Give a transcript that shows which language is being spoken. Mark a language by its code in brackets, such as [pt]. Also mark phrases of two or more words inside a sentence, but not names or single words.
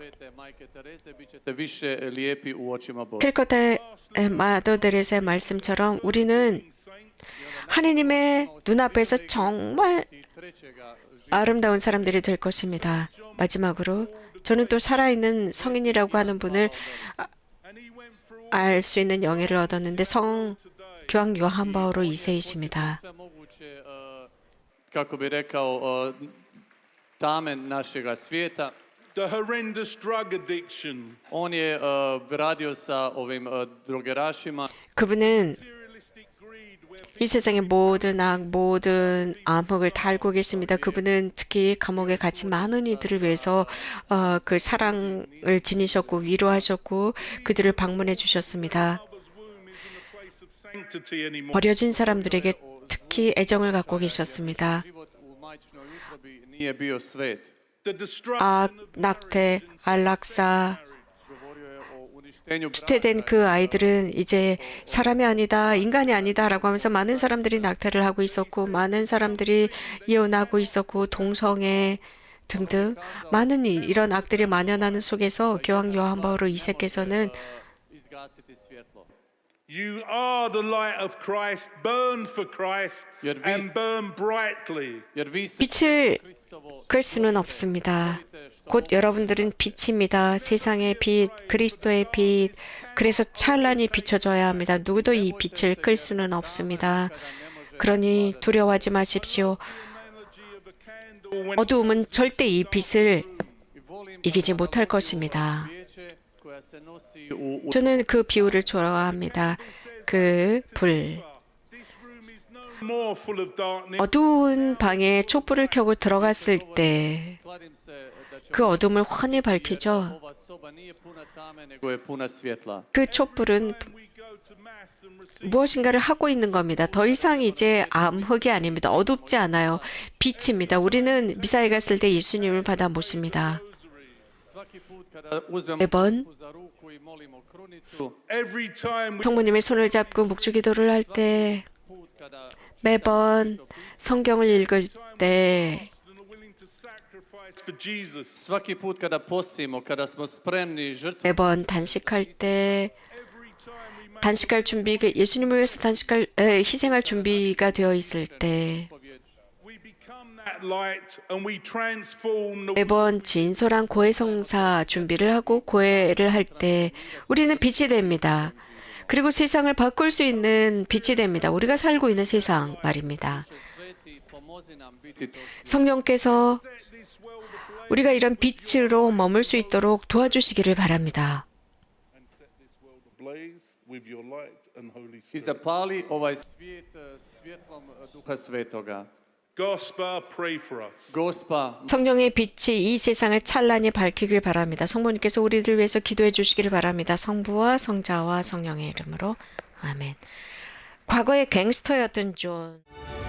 [ko] 캘커타의 마더 데레스의 말씀처럼 우리는 하느님의 눈앞에서 정말 아름다운 사람들이 될 것입니다. 마지막으로 저는 또 살아있는 성인이라고 하는 분을 알 수 있는 영예를 얻었는데 교황 요한 바오로 2세이십니다. [hr] kako bi rekao, tame našega svijeta. [en] The horrendous drug addiction. [hr] On je radio sa ovim drogerašima. [ko] 그분은 이 세상의 모든 악, 모든 암흑을 다 알고 계십니다. 그분은 특히 감옥에 갇힌 많은 이들을 위해서 그 사랑을 지니셨고 위로하셨고 그들을 방문해 주셨습니다. [en] Sanctity anymore. [ko] 버려진 사람들에게 특히 애정을 갖고 계셨습니다. [hr] Nije bio svet. [en] The destruction [ko] 악, 낙태, 안락사, [hr] Govorio je o uništenju [ko] 후퇴된 그 아이들은 이제 사람이 아니다, 인간이 아니다라고 하면서 많은 사람들이 낙태를 하고 있었고 많은 사람들이 이혼하고 있었고 동성애 등등 많은 이런 악들이 만연하는 속에서 교황 요한 바오로 2세께서는 [hr] izgasiti svjetlo. [en] You are the light of Christ. Burn for Christ and burn brightly. [hr] Jer vi ste [ko] 빛을 끌 수는 없습니다. 곧 여러분들은 빛입니다. 세상의 빛, 그리스도의 빛. 그래서 찬란히 비춰져야 합니다. 누구도 이 빛을 끌 수는 없습니다. 그러니 두려워하지 마십시오. 어두움은 절대 이 빛을 이기지 못할 것입니다. [hr] svijeće koja se nosi u [ko] 저는 그 비유를 좋아합니다. 그 불. [en] This room is no more full of darkness. [ko] 어두운 방에 촛불을 켜고 들어갔을 때 [hr] kladim se da će [ko] 그 어둠을 환히 밝히죠. [hr] ova soba nije puna tame nego je puna svjetla. [ko] 그 촛불은 [en] We go to mass and receive [ko] 무엇인가를 하고 있는 겁니다. 더 이상 이제 암흑이 아닙니다. 어둡지 않아요. 빛입니다. 우리는 미사에 갔을 때 예수님을 받아 모십니다. [hr] Svaki put kada uzmemo [ko] 매번 [hr] za ruku i molimo krunicu, [en] every time we [ko] 성모님의 손을 잡고 묵주기도를 할 때 [hr] put kada [ko] 매번 성경을 읽을 때 [en] are willing to sacrifice for Jesus. [hr] svaki put kada postimo, kada smo spremni žrtvu [ko] 매번 단식할 때 단식할 준비 예수님을 위해서 희생할 준비가 되어 있을 때 [en] We become that light and we transform the [ko] 매번 진솔한 고해성사 준비를 하고 고해를 할 때 우리는 빛이 됩니다. 그리고 세상을 바꿀 수 있는 빛이 됩니다. 우리가 살고 있는 세상 말입니다. [hr] sveti, pomozi nam biti to [ko] 성령께서 우리가 이런 빛으로 머물 수 있도록 도와주시기를 바랍니다. [en] blaze with your light and Holy [hr] i [en] Spirit. [hr] zapali ovaj svijet svjetlom Duha Svetoga. Gospa, [en] pray for us. [hr] Gospa, [ko] 성령의 빛이 이 세상을 찬란히 밝히길 바랍니다. 성모님께서 우리들 위해서 기도해 주시기를 바랍니다. 성부와 성자와 성령의 이름으로 아멘. 과거의 갱스터였던 존.